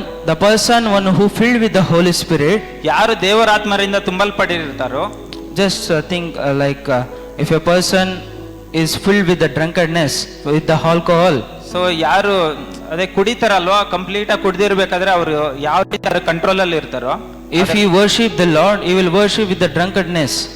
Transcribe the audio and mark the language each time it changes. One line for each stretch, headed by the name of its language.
English: The person who filled with the Holy Spirit,
Kannada: ಯಾರು ದೇವರಾತ್ಮರಿಂದ ತುಂಬಲ್ಪಟ್ಟಿರ್ತಾರೋ,
English: just think if a person is filled with the drunkenness, with the alcohol.
Kannada: So ಯಾರು ಅದೇ ಕುಡಿತಾರಲ್ವಾ, complete ಆಗಿ ಕುಡ್ದಿರ್ಬೇಕಾದ್ರೆ ಅವರು ಯಾವ ರೀತಿ control ಅಲ್ಲಿ ಇರ್ತಾರೋ,
English: if he worship the Lord, he will worship with the drunkenness.